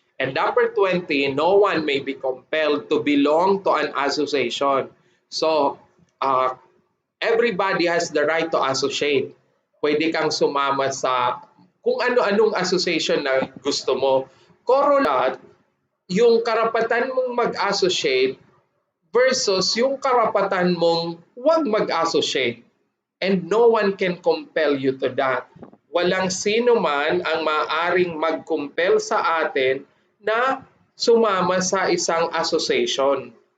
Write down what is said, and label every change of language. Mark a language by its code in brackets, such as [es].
[en] And number 20, no one may be compelled to belong to an association. So, uh, everybody has the right to associate. [tl] Pwede kang sumama sa kung ano-anong association na gusto mo. Corolla, yung karapatan mong mag-associate versus yung karapatan mong huwag mag-associate. [en] And no one can compel you to that. [tl] Walang sino man ang maaring mag-compel sa atin na sumama sa isang association.